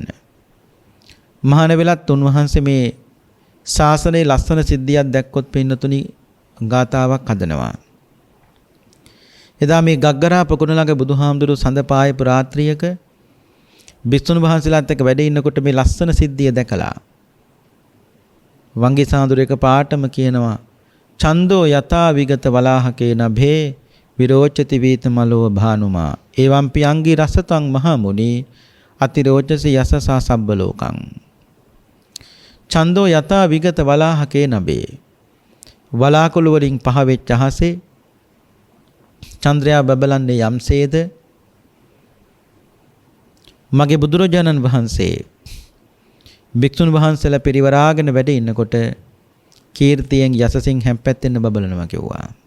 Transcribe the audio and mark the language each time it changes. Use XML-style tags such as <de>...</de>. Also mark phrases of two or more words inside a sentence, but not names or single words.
<si>මහාන වෙලත් උන්වහන්සේ මේ ශාසනයේ ලස්සන සිද්ධියක් දැක්කොත් පින්නතුනි ගාතාවක් හදනවා. එදා මේ ගග්ගරා පොකුණ ළඟ බුදුහාමුදුරුවෝ සඳ පායපු රාත්‍රියක භික්ෂුන් වහන්සේලාත් එක්ක වැඩ ඉන්නකොට මේ ලස්සන සිද්ධිය දැකලා වංගි සාඳුර එක පාටම කියනවා</si> <pi>චන්දෝ යතා විගත වලාහකේ නභේ විරෝචති වීතමලෝ භානුමා එවම්පි අංගි රසතං මහමුනි අතිරෝචසි යසසා සබ්බ ලෝකං චන්දෝ යතා විගත වලාහකේ නභේ</pi> <si>වලාකුළු වලින් පහ වෙච්ච අහසේ චන්ද්‍රයා බබලන්නේ යම්සේද මගේ බුදුරජාණන් වහන්සේ භික්ෂුන් වහන්සේලා පිරිවරාගෙන වැඩ ඉන්නකොට කීර්තියෙන් යසසින් හැම්පැත්තෙන්න බබලනවා කිව්වා.</si>